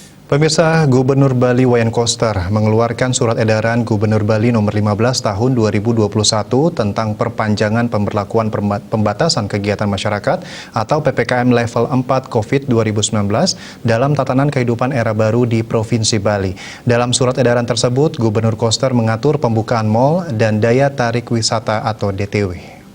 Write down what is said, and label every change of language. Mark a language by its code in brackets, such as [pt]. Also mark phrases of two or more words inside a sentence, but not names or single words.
[id] Pemirsa, Gubernur Bali Wayan Koster mengeluarkan surat edaran Gubernur Bali nomor 15 tahun 2021 tentang perpanjangan pemberlakuan pembatasan kegiatan masyarakat atau PPKM level 4 COVID 2019 dalam tatanan kehidupan era baru di Provinsi Bali. Dalam surat edaran tersebut, Gubernur Koster mengatur pembukaan mal dan daya tarik wisata atau DTW.